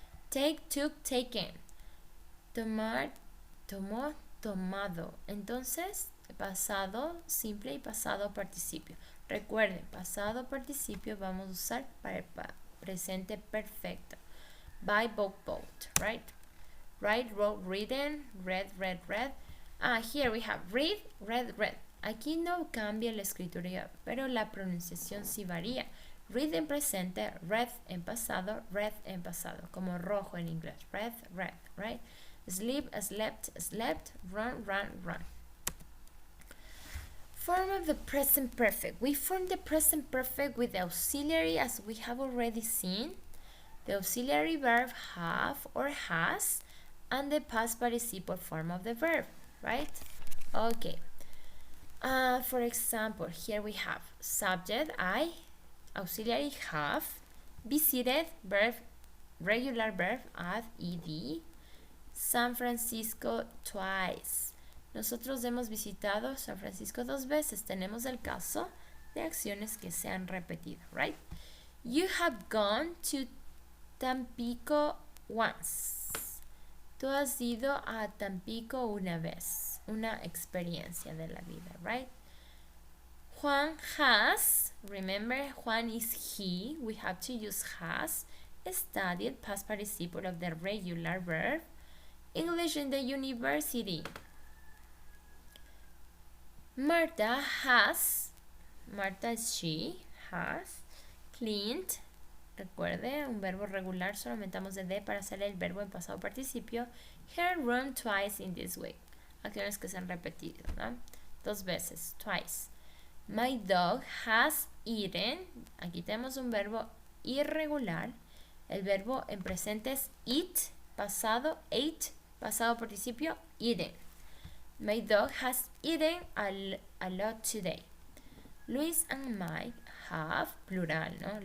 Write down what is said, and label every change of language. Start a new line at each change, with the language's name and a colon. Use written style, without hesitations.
English: Take, took, taken.
Spanish: Tomar, tomó, tomado. Entonces, pasado simple y pasado participio. Recuerden, pasado participio vamos a usar para el presente perfecto.
English: Buy, bought, right? Write, wrote, written, read, read. Here we have read, read.
Spanish: Aquí no cambia la escritura, pero la pronunciación sí varía. Read en presente, read en pasado, como rojo en inglés.
English: Read, right? Sleep, slept, run. Form of the present perfect. We form the present perfect with the auxiliary as we have already seen. The auxiliary verb have or has, and the past participle form of the verb, right? Okay. For example, here we have subject, I, auxiliary have, visited, verb, regular verb, add ed, San Francisco twice.
Spanish: Nosotros hemos visitado San Francisco 2 veces. Tenemos el caso de acciones que se han repetido,
English: right? You have gone to Tampico once.
Spanish: Tú has ido a Tampico una vez. Una experiencia de la vida,
English: right? Juan has, remember Juan is he, we have to use has, studied past participle of the regular verb, English in the university. Marta has, Marta is she, has, cleaned,
Spanish: recuerde, un verbo regular, solo aumentamos de para hacer el verbo en pasado participio,
English: her room twice in this week.
Spanish: Acciones que se han repetido, ¿no? 2 veces, twice.
English: My dog has eaten.
Spanish: Aquí tenemos un verbo irregular. El verbo en presente es eat, pasado, ate, pasado participio, eaten.
English: My dog has eaten a lot today. Luis and Mike have,
Spanish: plural, ¿no?